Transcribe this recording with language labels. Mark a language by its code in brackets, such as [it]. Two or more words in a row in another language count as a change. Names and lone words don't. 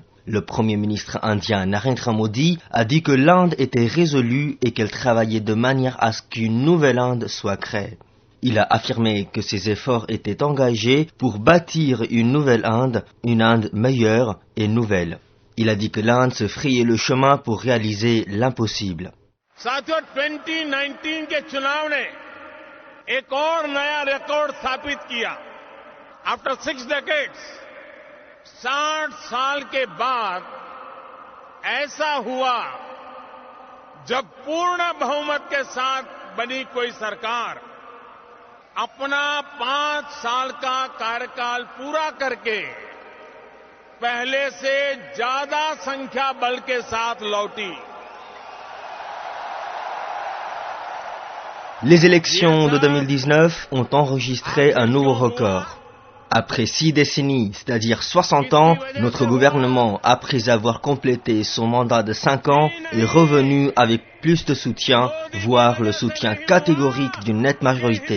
[fr] Le Premier ministre indien Narendra Modi a dit que l'Inde était résolue et qu'elle travaillait de manière à ce qu'une nouvelle Inde soit créée. Il a affirmé que ses efforts étaient engagés pour bâtir une nouvelle Inde, une Inde meilleure et nouvelle. Il a dit que l'Inde se frayait le chemin pour réaliser l'impossible. [hi] साथियों 2019 के चुनाव ने एक और नया रिकॉर्ड स्थापित किया। [en] After 6 decades, [hi] 60 साल के बाद ऐसा हुआ जब पूर्ण बहुमत के साथ बनी कोई सरकार अपना 5 साल का कार्यकाल पूरा करके पहले से ज्यादा संख्या बल के साथ लौटी। [fr] Les élections de 2019 ont enregistré un nouveau record. Après 6 décennies, c'est-à-dire 60 ans, notre gouvernement, après avoir complété son mandat de 5 ans, est revenu avec plus de soutien, voire le soutien catégorique d'une nette majorité.